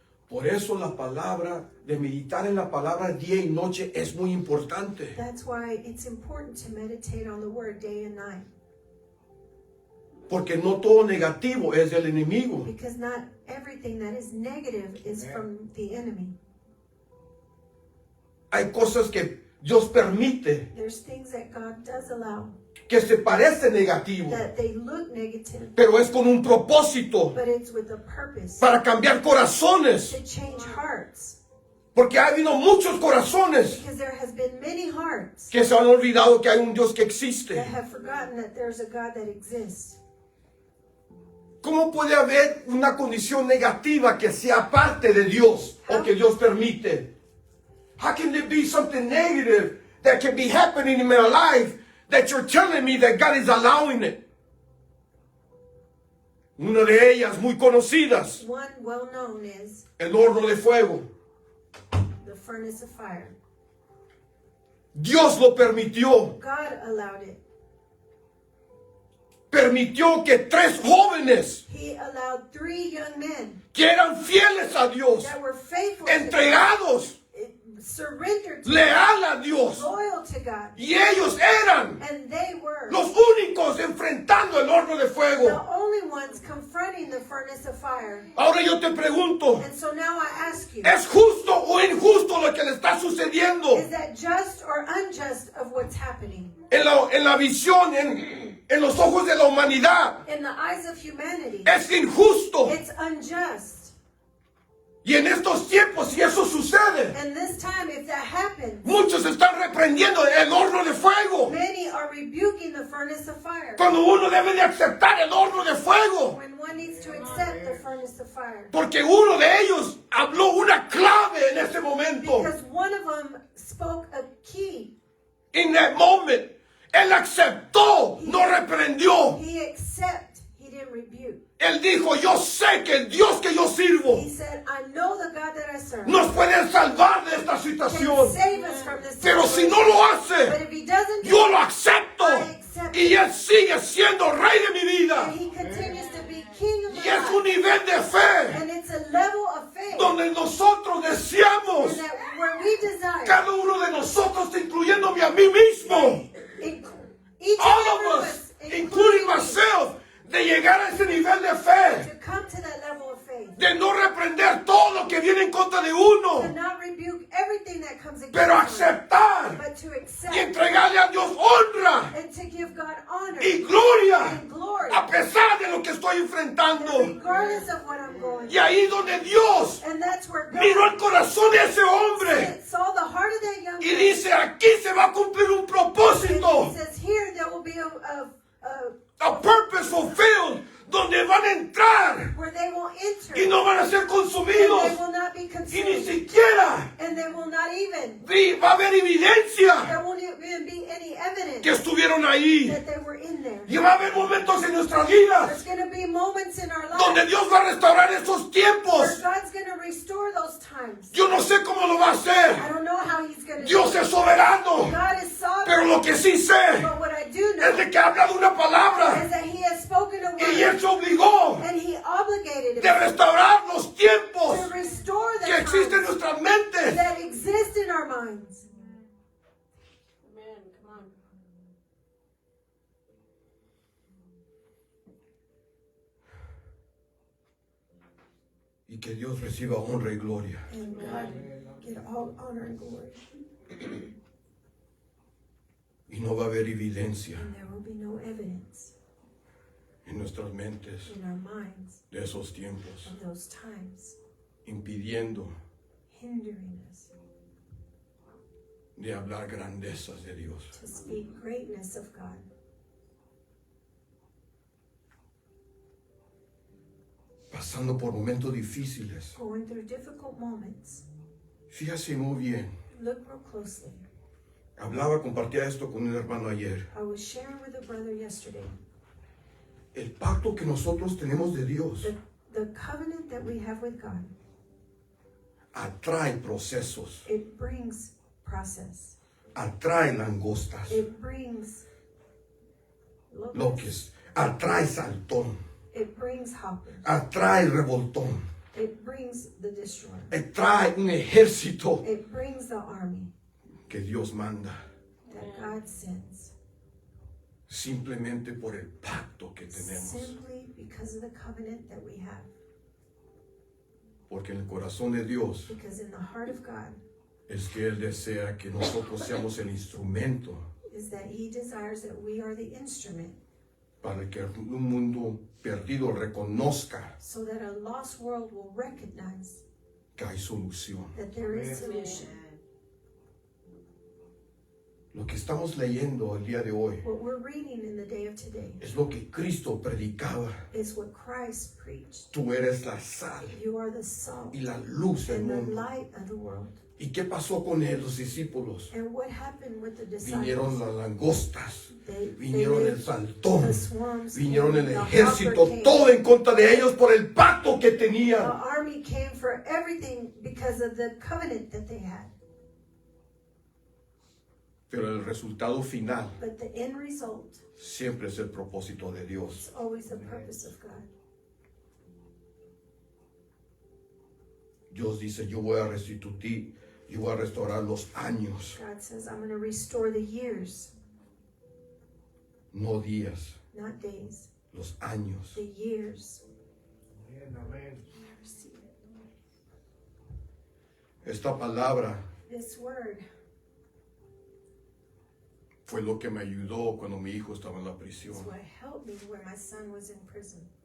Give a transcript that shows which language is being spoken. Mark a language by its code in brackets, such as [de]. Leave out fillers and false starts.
[es] Por eso la palabra, de meditar en la palabra día y noche es muy importante. [en] That's why it's important to meditate on the word day and night. [es] Porque no todo negativo es del enemigo. [en] Because not everything that is negative is from the enemy. [es] Hay cosas que Dios permite [en] There's things that God does allow [es] que se parece negativo, [en] that they look negative, [es] pero es con un propósito [en] but it's with a purpose [es] para cambiar corazones. [en] to change hearts. [es] Porque ha habido muchos corazones [en] Because there has been many hearts [es] que se han olvidado que hay un Dios que existe. [en] that have forgotten that there's a God that exists. [es] ¿Cómo puede haber una condición negativa que sea parte de Dios o que Dios permite? [en] How can there be something negative that can be happening in my life that you're telling me that God is allowing it? [es] Una de ellas muy conocidas, [en] One well known is [es] el horno de fuego. [en] the furnace of fire. [es] Dios lo permitió. [en] God allowed it. [es] Permitió que 3 jóvenes [en] He allowed 3 young men [es] que eran fieles a Dios, [en] that were faithful to God, [es] entregados, [en] surrendered to [es] leal a Dios, [en] God, loyal to God, [es] y ellos eran [en] and they were [es] los únicos enfrentando el horno de [en] the [es] fuego. [en] only ones confronting the furnace of fire. [es] Ahora yo te pregunto, [en] And so now I ask you, [es] ¿es justo o injusto lo que le está sucediendo [en] is that just or unjust of what's happening? [es] en la visión, en los ojos de la humanidad? [en] In the eyes of humanity, [es] Es injusto. [en] it's unjust. [es] Y en estos tiempos, si eso sucede, [en] And this time, if that happens, [es] muchos están reprendiendo el horno de fuego, [en] many are rebuking the furnace of fire. [es] cuando uno debe de aceptar el horno de fuego. [en] When one needs to accept the furnace of fire. [es] Porque uno de ellos habló una clave en ese momento. [en] Because one of them spoke a key. In that moment, [es] él aceptó, no reprendió. [en] He accepted, he didn't rebuke. [es] Él dijo, yo sé que el Dios que yo sirvo [en] He said, I know the God that I serve [es] nos puede salvar de esta [en] can [es] situación. [en] save us from this [es] Pero si no lo [en] But [es] hace, [en] if he doesn't do [es] yo [en] it, [es] lo acepto. [en] I accept [es] Y él sigue siendo rey de mi vida. [en] and he continues to be king of [es] Y [en] my [es] es un [en] life. [es] nivel de fe [en] And it's a level of faith [es] donde nosotros deseamos, [en] and that where we desire [es] cada uno de nosotros, incluyéndome a mí mismo, [en] each and all every of one, us, including me, myself, [es] de llegar a ese nivel de fe. [en] to come [es] de no reprender todo lo que viene en contra de [en] to [es] uno, [en] not rebuke everything that comes against [es] pero [en] us, [es] aceptar [en] but to accept [es] y entregarle a Dios honra [en] and to give God honor [es] y gloria [en] and glory, [es] a pesar de lo que estoy [en] that [es] enfrentando. [en] regardless of what I'm going [es] Y ahí donde Dios [en] and that's where [es] miró el [en] God [es] corazón de ese hombre [en] saw the heart of that young [es] y [en] man. [es] dice, aquí se va a cumplir un [en] And [es] propósito, [en] he says, here there will be a purpose fulfilled, [es] donde van a entrar [en] where they will enter [es] y no van a ser [en] and [es] consumidos [en] they will not be [es] y ni [en] consumed [es] siquiera [en] and they will not even, [es] va a haber evidencia [en] there won't even be any evidence [es] que estuvieron ahí. [en] that they were in there. [es] Y va a haber momentos en nuestras vidas [en] There's going to be moments in our [es] donde [en] life [es] Dios va a restaurar esos [en] where [es] tiempos. [en] God's going to restore those times. [es] Yo no sé cómo lo va a hacer. [en] don't know how he's going to do [es] Dios [en] it. [es] es soberano. [en] God is [es] Pero [en] sovereign. [es] lo que sí sé [en] But what I do know [es] es de que habla de una palabra [en] is that he has spoken a [es] y Él [en] word [es] se obligó [en] and he obligated himself [es] restaurar los tiempos [en] to restore [es] que [en] the [es] existen en [en] times [es] nuestras mentes. [en] that exist in our minds. Amen. Come on. [es] Y que Dios reciba honra y gloria. [en] And God get all honor and glory. [es] Y no va a haber evidencia [en] And there will be no evidence [es] en nuestras mentes [en] in our minds [es] de esos tiempos, [en] of those times [es] impidiendo [en] hindering us [es] de hablar grandezas de Dios. [en] to speak greatness of God. [es] Pasando por momentos difíciles. [en] Going through difficult moments. [es] Fíjase muy bien. [en] Look real closely. [es] Compartía esto con un hermano ayer. [en] I was sharing with a brother yesterday. [es] El pacto que nosotros tenemos de Dios [en] The covenant that we have with God, [es] atrae procesos, [en] it brings process. [es] atrae langostas, [en] It brings locusts. [es] loques, atrae saltón, [en] It brings hoppers. [es] atrae revoltón, [en] It brings the destroyer. [es] atrae un ejército [en] It brings the army [es] que Dios manda [en] that God sends. [es] simplemente por el pacto que tenemos. [en] Simply because of the covenant that we have. [es] Porque en el corazón de Dios [en] Because in the heart of God [es] es que Él desea que nosotros seamos el instrumento [en] is that He desires that we are the instrument [es] para que un mundo perdido reconozca [en] so that a lost world will recognize [es] que hay solución. [en] that there is solution. [es] Lo que estamos leyendo el día de hoy [en] What we're reading in the day of today [es] es lo que Cristo predicaba. [en] is what Christ preached. [es] Tú eres la sal [en] You are the salt [es] y la luz del [en] and the [es] mundo. [en] light of the world. [es] ¿Y qué pasó con él, los discípulos? [en] And what happened with the [es] Vinieron [en] disciples? [es] las langostas, [en] They [es] vinieron el saltón, [en] the swarms, [es] vinieron el [en] the [es] ejército, [en] hopper came. [es] todo en contra de ellos por el pacto que [en] The [es] tenían. [en] army came for everything because of the covenant that they had. [es] Pero el resultado final [en] But the end result [es] siempre es el propósito de Dios. [en] is always the purpose of God. [es] Dios dice, yo voy a restituir, yo voy a restaurar los años, [en] God says, I'm going to restore the years, [es] no días, [en] not days, [es] los años. [en] the years. [es] Esta palabra [en] This word [es] fue lo que me ayudó cuando mi hijo estaba en la [en] is [es] prisión. [en] what helped me when my son was in prison.